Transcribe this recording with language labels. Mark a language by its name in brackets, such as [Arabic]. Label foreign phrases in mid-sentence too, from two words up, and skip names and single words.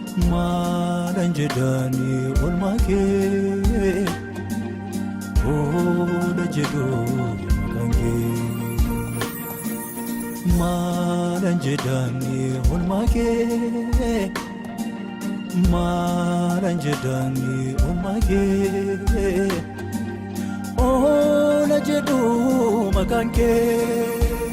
[Oromo] Maalan jedhaani oolmaa kee? Oola jedhu maqaan kee. Maalan jedhaani oolmaa kee? Maalan jedhaani, [English] oh my girl? [Oromo] Oh, na jedhu maqaan kee.